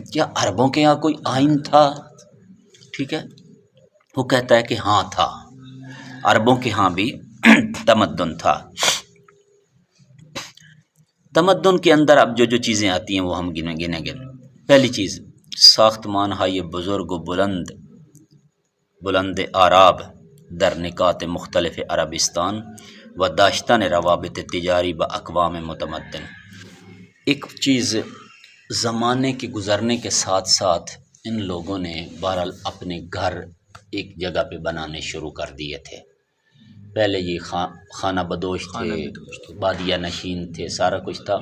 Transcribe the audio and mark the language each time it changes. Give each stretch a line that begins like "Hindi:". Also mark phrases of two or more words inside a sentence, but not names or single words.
Urdu: کیا عربوں کے یہاں کوئی آئین تھا؟ ٹھیک ہے، وہ کہتا ہے کہ ہاں تھا، عربوں کے ہاں بھی تمدن تھا. تمدن کے اندر اب جو چیزیں آتی ہیں وہ ہم گنے گے. پہلی چیز،
Persian: ساختمان ہائی بزرگ و بلند آراب در نکات مختلف عربستان و داشتن روابط تجاری با اقوام متمدن.
Urdu: ایک چیز، زمانے کے گزرنے کے ساتھ ساتھ ان لوگوں نے بہرحال اپنے گھر ایک جگہ پہ بنانے شروع کر دیے تھے. پہلے یہ خانہ بدوش تھے، بادیہ نشین تھے، سارا کچھ تھا.